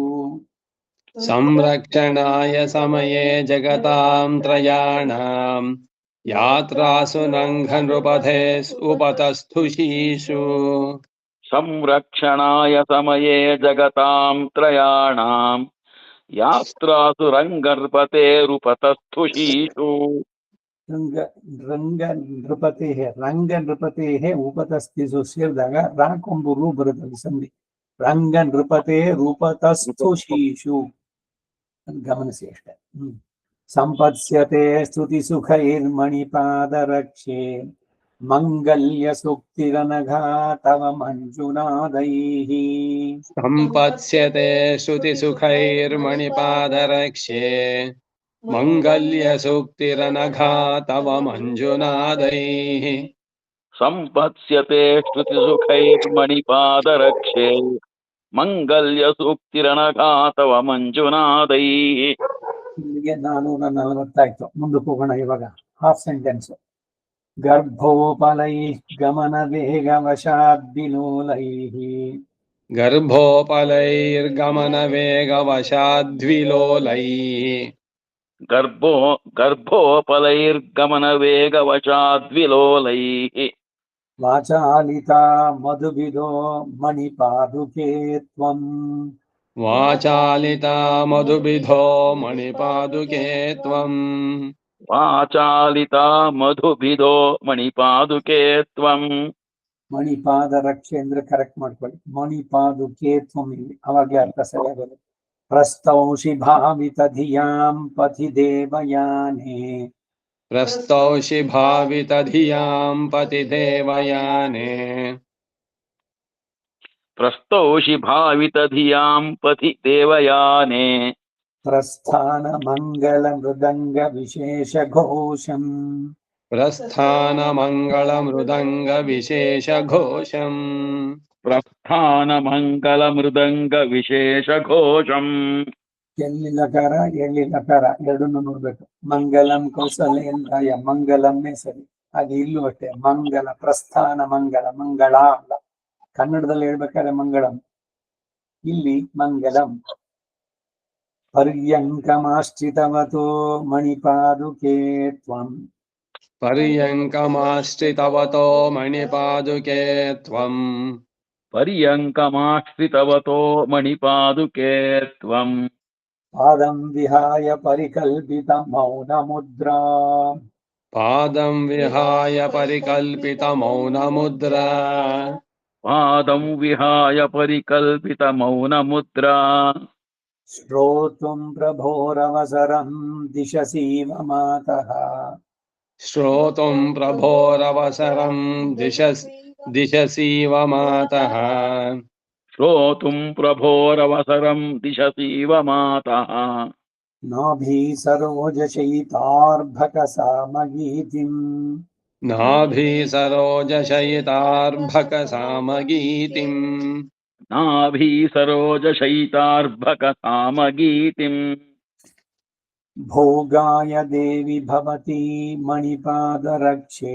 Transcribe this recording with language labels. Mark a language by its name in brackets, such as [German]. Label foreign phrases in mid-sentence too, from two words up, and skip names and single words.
[Sanskrit] संरक्षणाय समये जगतां त्रयाणां यात्रासु नङ्घनृपथे उपतस्थुषीषु संरक्षणाय समये जगतां त्रयाणां यात्रासु रङ्गनृपतेरुपतस्थुषीषु [Kannada] ರಂಗ ಉಪತಸ್ಥಿಸು ಸೇರಿದಾಗ ರಾಕೊಂಬು ರೂ ಬರುತ್ತದೆ ಸಂಧಿ ರಂಗ ನೃಪತೆ ರೂಪತಸ್ಥು ಶೀಶು ಗಮನಿಸಿ ಅಷ್ಟೇ [Sanskrit] ಸಂಪತ್ಸ್ಯತೆ ಸ್ತುತಿ ಸುಖೈರ್ಮಣಿಪಾದರಕ್ಷೆ ಮಂಗಲ್ಯ ಸೂಕ್ತಿರನಘಾ ತವ ಮಂಜುನಾದೈಃ सम्पत्स्यते श्रुतिसुखैर्मणिपादरक्ष्ये मङ्गल्यसूक्तिरनघा तव मञ्जुनादैः संपत्स्यते स्तुतिसुखैर्मणिपादरक्षे ಮಂಗಲ್ಯಸೂಕ್ತಿರಣಘಾತವ ಮಂಜುನಾದೈಃ. [Kannada] ಇಲ್ಲಿಗೆ 440 ಆಯ್ತು. ಮುಂದಕ್ಕೆ ಹೋಗೋಣ ಇವಾಗ. [English] half sentence. [Sanskrit] ಗರ್ಭೋಪಲೈಃ ಗಮನ ವೇಗವಶಾದ್ವಿಲೋಲೈಃ ಗರ್ಭೋಪಲೈರ್ಗಮನವೇಗವಶಾದ್ವಿಲೋಲೈಃ ವಾಚಾಲಿತಾ ಮಧುವಿದೋ ಮಣಿಪಾದುಕೆ ತ್ವಂ वाचालिता मधुबिधो मणिपादुके त्वम् ವಾಚಾಲಿತಾ ಮಧುಭಿದೋ ಮಣಿಪಾದುಕೆ ತ್ವಂ. [Kannada] ಮಣಿಪಾದರಕ್ಷೆ ಅಂದ್ರೆ ಕರೆಕ್ಟ್ ಮಾಡ್ಕೊಳ್ಳಿ. [Sanskrit] ಮಣಿಪಾದುಕೆ ತ್ವಂ [Kannada] ಇಲ್ಲಿ ಅವಾಗ್ಲೇ ಅರ್ಥ ಸರಿಯಾಗೋದು. [Sanskrit] ಪ್ರಸ್ತೌಷಿ ಭಾವಿತ ಧಿಯಾಂ ಪಥಿ ದೇವಯಾನೆ प्रस्तौषि भावितधियां पतिदेवयाने ಪ್ರಸ್ತೌಷಿ ಭಾವಿತಧಿಯಾಂ ಪಥಿ ದೇವಯಾನೆ ಪ್ರಸ್ಥಾನ ಮಂಗಲ ಮೃದಂಗ ವಿಶೇಷ ಘೋಷಂ प्रस्थानमङ्गलमृदङ्गविशेषघोषम् ಪ್ರಸ್ಥಾನಮಂಗಲಮೃದಂಗವಿಶೇಷಘೋಷಂ. [Kannada] ಎಲ್ಲಿ ಲಕಾರ ಎಲ್ಲಿ ಲಕಾರ ಎರಡನ್ನು ನೋಡ್ಬೇಕು. [Sanskrit] ಮಂಗಲಂ ಕೌಸಲೇಂದ್ರಾಯ [Kannada] ಮಂಗಲಮ್ಮೇ ಸರಿ. ಹಾಗೆ ಇಲ್ಲೂ ಅಷ್ಟೇ ಮಂಗಲ ಪ್ರಸ್ಥಾನ ಮಂಗಲ ಮಂಗಳ ಅಲ್ಲ. ಕನ್ನಡದಲ್ಲಿ ಹೇಳ್ಬೇಕಾದ್ರೆ ಮಂಗಳಂ, ಇಲ್ಲಿ ಮಂಗಲಂ. [Sanskrit] ಪರ್ಯಂಕಮಾಶ್ರಿತವತೋ ಮಣಿಪಾದುಕೆ ತ್ವಂ पर्यङ्कमाश्रितवतो मणिपादुके त्वम् ಪರ್ಯಂಕಮಾಶ್ರಿತವತೋ ಮಣಿಪಾದುಕೆ ತ್ವಂ. ಪಾದಂ ವಿಹಾಯ ಪರಿಕಲ್ಪಿತ ಮೌನ ಮುದ್ರಾ पादं विहाय परिकल्पितमौनमुद्रा ಪಾದಂ ವಿಹಾಯ ಪರಿಕಲ್ಪಿತ ಮೌನಮುದ್ರಾ ಶ್ರೋತುಂ ಪ್ರಭೋರವಸರಂ ದಿಶಸೀವ ಮಾತಃ श्रोतुं प्रभोरवसरं दिशसीव मातः ಶ್ರೋತುಂ ಪ್ರಭೋರವಸರಂ ದಿಶಸೀವ ಮಾತಃ. ನಾಭಿ ಸರೋಜ ಶೈತಾರ್ಭಕ ಸಾಮಗೀತಿಂ नाभि सरोजशयितार्भकसामगीतिम् ನಾಭಿ ಸರೋಜ ಶೈತಾರ್ಭಕ ಸಾಮಗೀತಿಂ. ಭೋಗಾಯ ದೇವಿ ಭವತಿ ಮಣಿಪಾದರಕ್ಷೆ